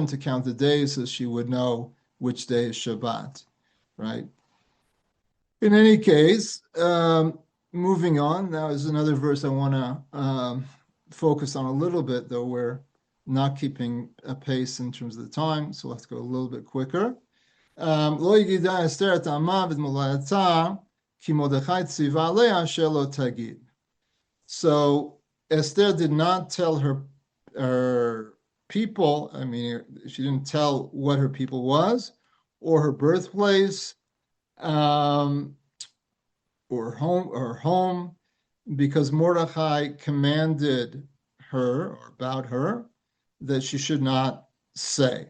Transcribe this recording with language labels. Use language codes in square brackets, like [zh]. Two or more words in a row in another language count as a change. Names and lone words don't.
[en] To count the days, so she would know which day is Shabbat, right? In any case, moving on, now is another verse I want to focus on a little bit, though we're not keeping a pace in terms of the time, so let's go a little bit quicker. [he] לא הגידה אסתר את עמה ומולדתה כי מרדכי צוה עליה שלא תגיד. [en] So Esther did not tell her people, I mean, she didn't tell what her people was, or her birthplace, or home, because Mordechai commanded her, or about her, that she should not say.